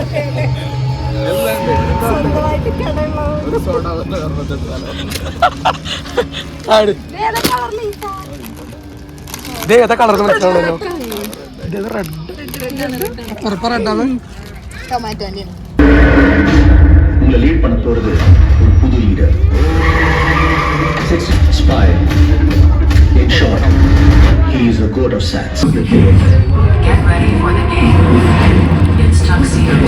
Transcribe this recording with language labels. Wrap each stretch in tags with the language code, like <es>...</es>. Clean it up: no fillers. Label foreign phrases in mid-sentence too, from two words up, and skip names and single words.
<ml>ഒരു സോഡ വന്ന് ഏതാ കളർ മനസ്സിലാവണല്ലോ. റെഡാണ്. ടൊമാറ്റോ</ml> <ta>உங்களை லீட் பண்ண போறது ஒரு புது லீடர்.</ta> <en>Spy. In short, he is the god of sats. Get ready for the game. It's Tuxedo.</en>